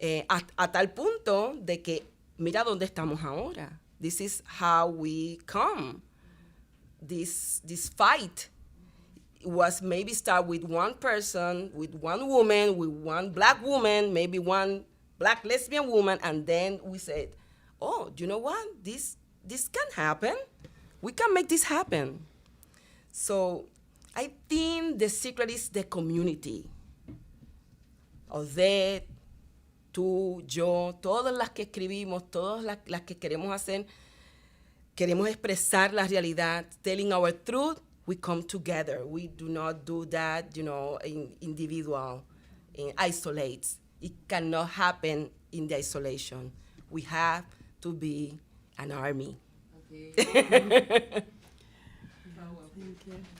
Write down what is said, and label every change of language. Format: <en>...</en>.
<es>A tal punto de que mira dónde estamos ahora.</es> <en>This is how we come. This fight was maybe start with one person, with one woman, with one Black woman, maybe one Black lesbian woman, and then we said, oh, you know what? This can happen. We can make this happen. So I think the secret is the community.</en> <es>Odette, tú, yo, todas las que escribimos, todas las que queremos hacer, queremos expresar la realidad,</es> <en>telling our truth we come together. We do not do that, in individual, in isolates. It cannot happen in the isolation. We have to be an army. Thank you.</en>